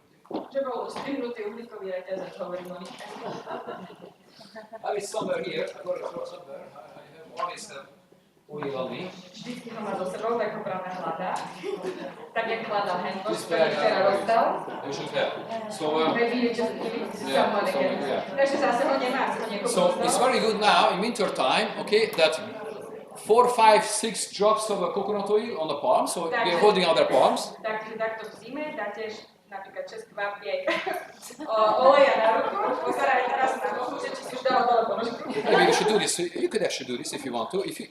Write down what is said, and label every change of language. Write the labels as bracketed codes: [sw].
[sk] Že bol strihnutý uhlíkový reťazec, hovorím o nich. [en] I have somewhere here. I got it somewhere. I have always oil on me. [sk] Vždycky ho má so sebou, tak ho práve hľadá. Tak jak hľadá handwash, ktorý včera rozdal. [en] You should have. So, maybe you just give it to someone again. [sk] Takže zase ho nemá, si ho niekomu [en] so it's very good now in winter time, okay, that 4, 5, 6 drops of coconut oil on the palm, so we are holding out their palms. [sk] Takže takto v zime dáte napríklad 6 kvapiek oleja na ruku, pozeraj teraz na nohu, že či si už dala dole ponožku. [en] Maybe you should do this. You could actually do this if you want to.